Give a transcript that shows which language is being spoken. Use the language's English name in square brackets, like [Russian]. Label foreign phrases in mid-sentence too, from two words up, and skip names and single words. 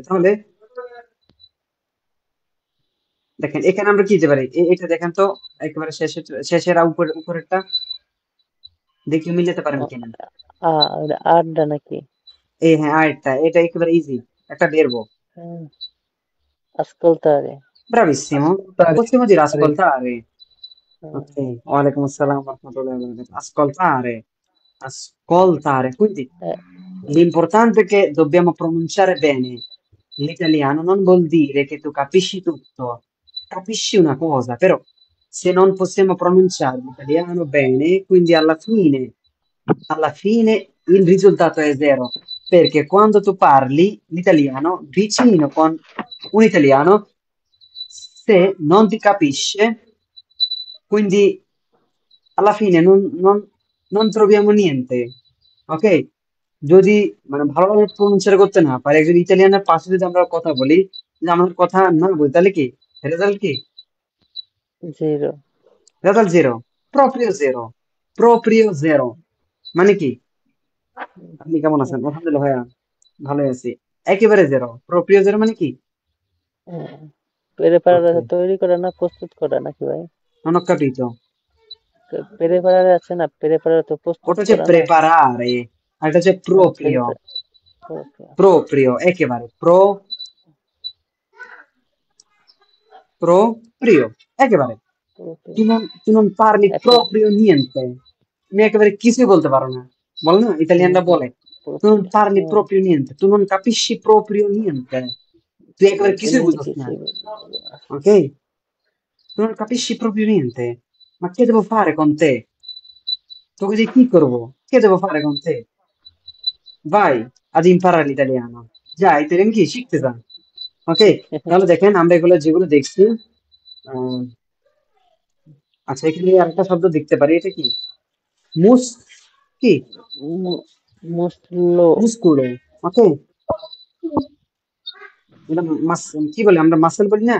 [Bangla] তাহলে দেখেন এখানে আমরা কি দিতে পারি? এটা দেখেন তো, একেবারে শেষের উপরেরটা দেখি মিলাতে পারেন কিনা। আড্ডা নাকি? এই হ্যাঁ, আরেকটা, এটা একেবারে ইজি, একটা বেরবো। [Italian] ascoltare. Bravissimo, Ascoltare. possiamo dire ascoltare. [Bangla] হ্যাঁ, [Arabic] Ok, وعليكم السلام ورحمة الله وبركاته. [Italian] Ascoltare, ascoltare. Quindi eh, l'importante è che dobbiamo pronunciare bene l'italiano, non vuol dire che tu capisci tutto, capisci una cosa, però se non possiamo pronunciare l'italiano bene, quindi alla fine il risultato è zero, perché quando tu parli l'italiano vicino con un italiano, se non ti capisce, quindi alla fine non troviamo niente, ok? [Bangla] যদি মানে ভালোভাবে প্রনাউন্সিয়েট করতে না পারে, একজন ইতালিয়ানের পাশে যদি আমরা কথা বলি, যে আমাদের কথা না বলি, তাহলে কি রেজাল্ট কি? [Italian] zero. [English] result zero, [Italian] proprio zero, proprio zero. [Bangla] মানে কি? আপনি কেমন আছেন? আলহামদুলিল্লাহ ভাইয়া, ভালোই আছি। একেবারে জিরো, [Italian] proprio zero [Bangla] মানে কি? হ্যাঁ। পেরেপাড়ারে ওকে, তৈরি করা না প্রস্তুত করা নাকি ভাই? [Italian] non ho capito। [Bangla] পেরেপাড়ারে আছে না, পেরেপাড়ারে তো প্রস্তুত ওটা হচ্ছে করা না। প্রেপারারে, আর এটা হচ্ছে হ্যাঁ, প্রপ্রিয়। পেরেপাড়া। প্রপ্রিয় একেবারে proprio, একেবারে। [Italian] tu non parli [Bangla] এখন [Italian] proprio niente, [Bangla] তুমি একেবারে কিছুই বলতে পারো না। বলে না, ইতালিয়ানরা বলে [Italian] tu non parli proprio niente, tu non capisci proprio niente, [Bangla] তুই একেবারে কিছুই তুমি বুঝছ না। কিছু [Italian] Ok, tu non capisci proprio niente, ma che devo fare con te? [Bangla] তোকে দিয়ে কি করবো? [Italian] Che devo fare con te? Vai ad imparare l'italiano, [Bangla] যা ইতালিয়ান কি শিখতে যা। ওকে, তাহলে দেখেন আমরা এগুলো যেগুলো দেখছি, আহ, আচ্ছা এখানে আরেকটা শব্দ দেখতে পারি, এটা কি? মুস কি? মুসলো। মুস্কুলো। ওকে, এটা মাস, কি বলে, আমরা মাসেল বলি না?